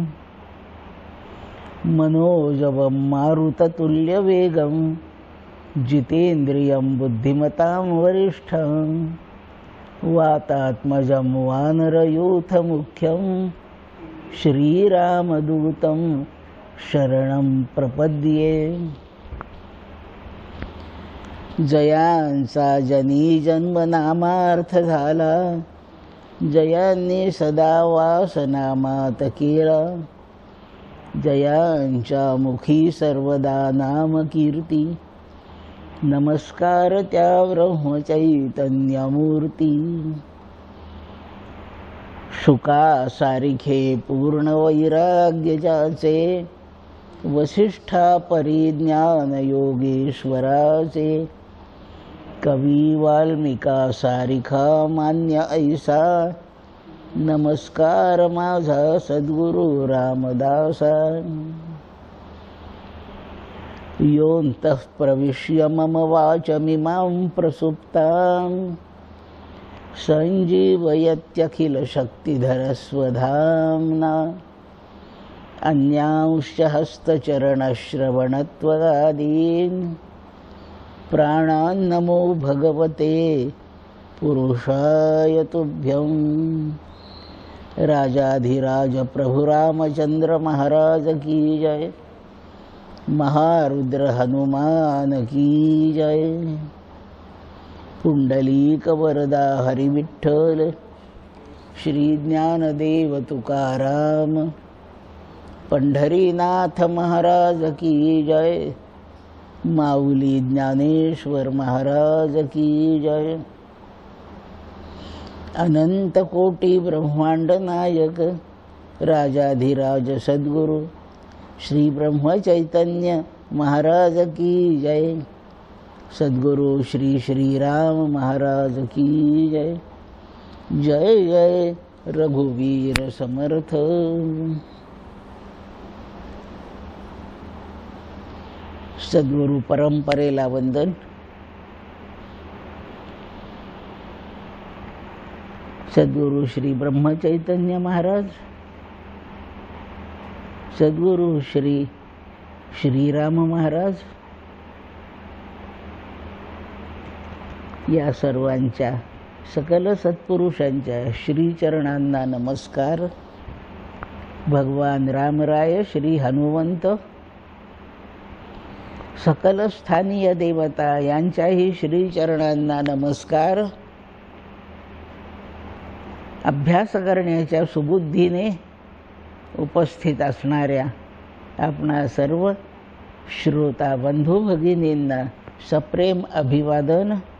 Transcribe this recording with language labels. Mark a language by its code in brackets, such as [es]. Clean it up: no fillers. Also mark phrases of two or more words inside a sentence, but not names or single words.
[sa] मनोजवं मारुततुल्यवेगं जितेन्द्रियं बुद्धिमतां वरिष्ठं वातात्मजं वानरयूथमुख्यं श्रीरामदूतं शरणं प्रपद्ये। [mr] जयांचा जनी जन्मनामार्थ झाला, जयांनी सदा वासनामात केला, जयांच्या मुखी सर्वदा नामकीर्ती, नमस्कार त्या ब्रह्मचैतन्यमूर्ती। शुकासारिखे पूर्ण वैराग्य ज्याचे, वसिष्ठा परिज्ञान योगेश्वराचे, कवी वाल्मिका सारिखा मान्य ऐसा, नमस्कार माझा सद्गुरु रामदासा। [sa] योऽन्तः प्रविश्य मम वाचमिमां प्रसुप्तां सञ्जीवयत्यखिलशक्तिधरस्वधाम्ना। अन्यांश्च हस्तचरणश्रवणत्वगादीन् प्राणान्नमो भगवते पुरुषाय तुभ्यं। [hi] राजाधिराज प्रभु रामचंद्र महाराज की जय। महारुद्र हनुमान की जय। [mr] पुंडलीक वरदा हरि विठ्ठल [hi] श्री ज्ञानदेव तुकाराम पंढरीनाथ महाराज की जय। माऊली ज्ञानेश्वर महाराज की जय। अनंत कोटी ब्रह्मांड नायक राजाधिराज सद्गुरु श्री ब्रह्म चैतन्य महाराज की जय। सद्गुरु श्री श्रीराम महाराज की जय। [mr] जय जय रघुवीर समर्थ। सद्गुरु परंपरेला वंदन। सद्गुरु श्री ब्रह्म चैतन्य महाराज, सद्गुरु श्री श्रीराम महाराज या सर्वांच्या सकल सत्पुरुषांच्या श्रीचरणांना नमस्कार। भगवान रामराय श्री हनुमंत सकल स्थानीय देवता यांच्याही श्रीचरणांना नमस्कार। अभ्यास करण्याच्या सुबुद्धीने उपस्थित असणाऱ्या आपणा सर्व श्रोता बंधू भगिनींना सप्रेम अभिवादन।